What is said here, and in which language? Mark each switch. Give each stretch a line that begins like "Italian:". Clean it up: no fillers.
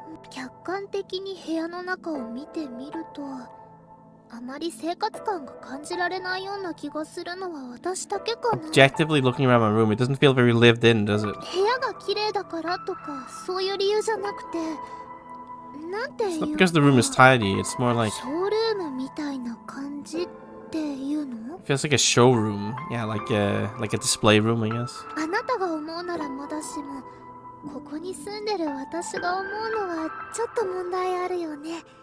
Japanese: 客観的に部屋の中を見てみるとあまり生活感が感じられないような気がするのは私だけかな。
English: Objectively looking around my room, it doesn't feel very lived in, does it?
Japanese: 部屋が綺麗だからとかそういう理由じゃなくて、なんていう
English: It's not because the room is tidy, it's more like...
Japanese: ショールームみたいな感じっていうの？
English: It feels like a showroom. Yeah, like a display room, I guess.
Japanese: あなたが思うならまだしもここに住んでる私が思うのはちょっと問題あるよね。